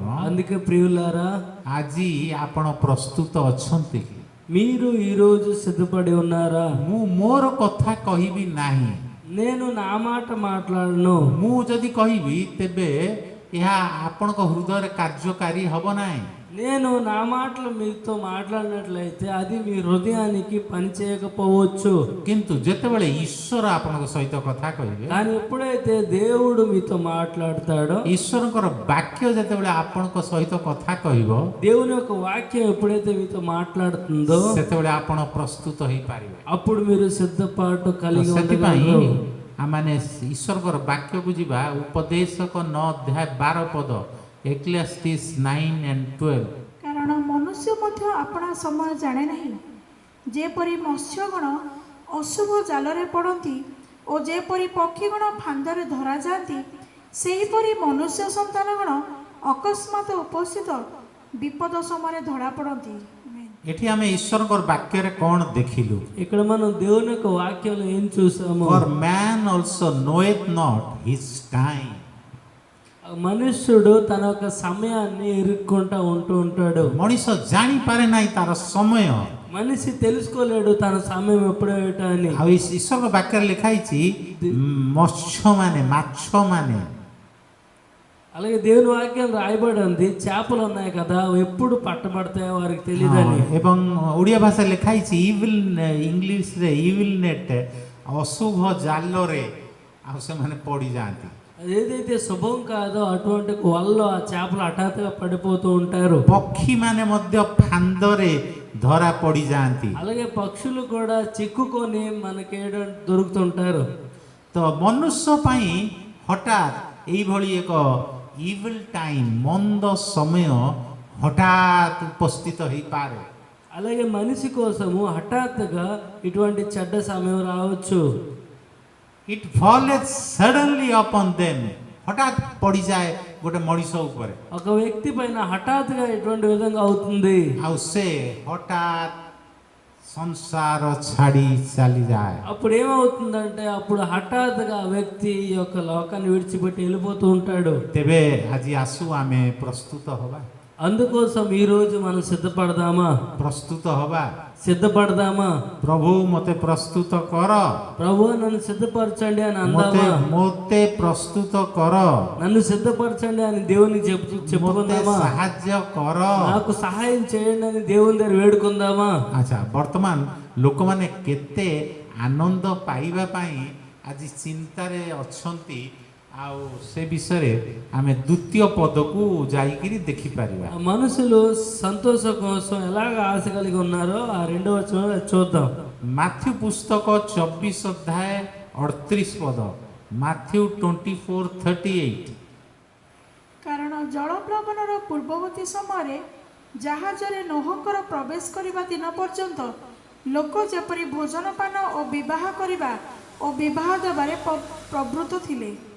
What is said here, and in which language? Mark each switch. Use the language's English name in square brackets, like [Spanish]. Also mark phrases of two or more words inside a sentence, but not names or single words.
[Telugu] అందుకే ప్రియులారా, [Odia] ଆଜି ଆପଣ ପ୍ରସ୍ତୁତ ଅଛନ୍ତି କି? [Telugu] మీరు ఈరోజు సిద్ధపడి ఉన్నారా? [Odia] ମୁଁ ମୋର କଥା କହିବି ନାହିଁ। [Telugu] నేను నా మాట మాట్లాడను. [Odia] ମୁଁ ଯଦି କହିବି ତେବେ ଏହା ଆପଣଙ୍କ ହୃଦୟରେ କାର୍ଯ୍ୟକାରୀ ହେବ ନାହିଁ। [Telugu] నేను నా మాటలు మీతో మాట్లాడినట్లయితే అది మీ హృదయానికి పని చేయకపోవచ్చు. [Odia] କିନ୍ତୁ ଯେତେବେଳେ ଈଶ୍ୱର ଆପଣଙ୍କ ସହିତ କଥା କହିବେ, [Telugu] కానీ ఎప్పుడైతే దేవుడు మీతో మాట్లాడతాడో, [Odia] ଈଶ୍ୱରଙ୍କର ବାକ୍ୟ ଯେତେବେଳେ ଆପଣଙ୍କ ସହିତ କଥା କହିବ, [Telugu] దేవుని యొక్క వాక్యం ఎప్పుడైతే మీతో మాట్లాడుతుందో [Odia] ସେତେବେଳେ ଆପଣ ପ୍ରସ୍ତୁତ ହେଇପାରିବେ। [Telugu] అప్పుడు మీరు సిద్ధపాటు కలిగి [Odia] ସେଥିପାଇଁ [Telugu] ఉండగలరు. [Odia] ଆମମାନେ ଈଶ୍ୱରଙ୍କର ବାକ୍ୟକୁ ଯିବା। ଉପଦେଶକ 9 ଅଧ୍ୟାୟ 12 ପଦ, ଏକ୍ଲେସିଆସ୍ 9:12। କାରଣ ମନୁଷ୍ୟ ମଧ୍ୟ ଆପଣା ସମୟ ଜାଣେ ନାହିଁ। ଯେପରି ମତ୍ସ୍ୟଗଣ ଅଶୁଭ ଜାଲରେ ପଡ଼ନ୍ତି ଓ ଯେପରି ପକ୍ଷୀଗଣ ଫାନ୍ଦରେ ଧରାଯାଆନ୍ତି, ସେହିପରି ମନୁଷ୍ୟ ସନ୍ତାନଗଣ ଅକସ୍ମାତ ଉପସ୍ଥିତ ବିପଦ ସମୟରେ ଧରା ପଡ଼ନ୍ତି। ଏଠି ଆମେ ଈଶ୍ୱରଙ୍କର ବାକ୍ୟରେ କ'ଣ ଦେଖିଲୁ? [Telugu] ఇక్కడ మనం దేవుని యొక్క వాక్యంలో ఏం చూసాము? [English] For man also knoweth not his time. [Telugu] మనుష్యుడు తన యొక్క సమయాన్ని ఎరుక్కుంటా ఉంటూ ఉంటాడు. [Odia] ମଣିଷ ଜାଣିପାରେ ନାହିଁ ତାର ସମୟ। [Telugu] మనిషి తెలుసుకోలేడు తన సమయం ఎప్పుడేట అని. [Odia] ଆଉ ଈଶ୍ୱରଙ୍କ ବାକ୍ୟରେ ଲେଖା ହେଇଛି ମତ୍ସ୍ୟମାନେ, ମାଛମାନେ, [Telugu] అలాగే దేవుని వాక్యం రాయబడి ఉంది, చేపలు ఉన్నాయి కదా, అవి ఎప్పుడు పట్టబడతాయో వారికి తెలియదని. [Odia] ଏବଂ ଓଡ଼ିଆ ଭାଷାରେ ଲେଖା ହେଇଛି ଇଂଲିଶରେ [English] evil net, [Odia] ଅଶୁଭ ଜାଲରେ ଆଉ ସେମାନେ ପଡ଼ିଯାଆନ୍ତି। [Telugu] ఏదైతే శుభం కాదో అటువంటి వలలో ఆ చేపలు హఠాత్తుగా పడిపోతూ ఉంటారు. [Odia] ପକ୍ଷୀ ମାନେ ମଧ୍ୟ ଫାନ୍ଦରେ ଧରା ପଡ଼ିଯାଆନ୍ତି। [Telugu] అలాగే పక్షులు కూడా చిక్కుకొని మనకి దొరుకుతుంటారు. [Odia] ତ ମନୁଷ୍ୟ ପାଇଁ ହଠାତ୍ ଏଇଭଳି ଏକ [English] evil time [Odia] ମନ୍ଦ ସମୟ ହଠାତ୍ ଉପସ୍ଥିତ ହେଇପାରେ। [Telugu] అలాగే మనిషి కోసము హఠాత్తుగా ఇటువంటి చెడ్డ సమయం రావచ్చు. [English] it falls suddenly upon them, [Odia] ହଠାତ୍ ପଡ଼ିଯାଏ ଗୋଟେ ମଣିଷ ଉପରେ, [Telugu] ఒక వ్యక్తి పైన హఠాత్తుగా ఇటువంటి విధంగా అవుతుంది. [Odia] ଆଉ ସେ ହଠାତ୍ ସଂସାର ଛାଡ଼ି ଚାଲିଯାଏ। [Telugu] అప్పుడు ఏమవుతుందంటే అప్పుడు హఠాత్తుగా ఆ వ్యక్తి ఈ యొక్క లోకాన్ని విడిచిపెట్టి వెళ్ళిపోతూ ఉంటాడు. [Odia] ତେବେ ଆଜି ଆସୁ ଆମେ ପ୍ରସ୍ତୁତ ହବା, [Telugu] అందుకోసం ఈ రోజు మనం సిద్ధపడదామా? [Odia] ପ୍ରସ୍ତୁତ ହବା। [Telugu] సిద్ధపడదామా? [Odia] ପ୍ରଭୁ ମୋତେ ପ୍ରସ୍ତୁତ କର, [Telugu] ప్రభు నన్ను సిద్ధపరచండి అని [Odia] ମୋତେ [Telugu] అందామా? [Odia] ମୋତେ ପ୍ରସ୍ତୁତ କର, [Telugu] నన్ను సిద్ధపరచండి అని దేవునికి [Odia] ମୋତେ [Telugu] చెప్పుకుందామా? [Odia] ସାହାଯ୍ୟ କର। [Telugu] నాకు సహాయం చేయండి అని దేవుని దగ్గర వేడుకుందామా? [Odia] ଆଚ୍ଛା, ବର୍ତ୍ତମାନ ଲୋକମାନେ କେତେ ଆନନ୍ଦ ପାଇବା ପାଇଁ ଆଜି ଚିନ୍ତାରେ ଅଛନ୍ତି, ଆଉ ସେ ବିଷୟରେ ଆମେ ଦ୍ୱିତୀୟ ପଦକୁ ଯାଇକିରି ଦେଖିପାରିବା। [Telugu] ఆ మనుషులు సంతోషం కోసం ఎలాగ ఆశ కలిగి ఉన్నారో ఆ రెండవ వచనం చూద్దాం. [Odia] ମାଥ୍ୟୁ ପୁସ୍ତକ 24 ଅଧ୍ୟାୟ 38 ପଦ, ମାଥ୍ୟୁ 24:38। କାରଣ ଜଳପ୍ଳବନର ପୂର୍ବବର୍ତ୍ତୀ ସମୟରେ ଜାହାଜରେ ନୋହଙ୍କର ପ୍ରବେଶ କରିବା ଦିନ ପର୍ଯ୍ୟନ୍ତ ଲୋକ ଯେପରି ଭୋଜନପାନ ଓ ବିବାହ କରିବା ଓ ବିବାହ ଦେବାରେ ପ୍ରବୃତ୍ତ ଥିଲେ।